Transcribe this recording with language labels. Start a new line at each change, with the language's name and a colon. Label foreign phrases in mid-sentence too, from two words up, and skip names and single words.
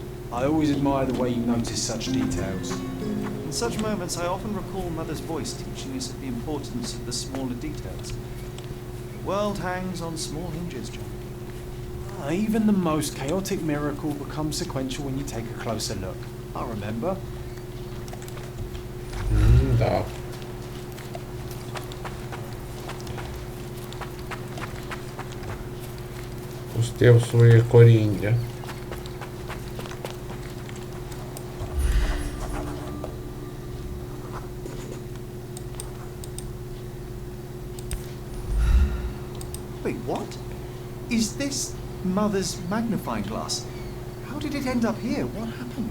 English: I always admire the way you notice such details. In such moments, I often recall Mother's voice teaching us of the importance of the smaller details. The world hangs on small hinges, John. Even the most chaotic miracle becomes sequential when you take a closer look. I remember.
Ukrainian: Да. Пустив своє коріння.
English: Wait, what? Is this Mother's magnifying glass? How did it end up here? What happened?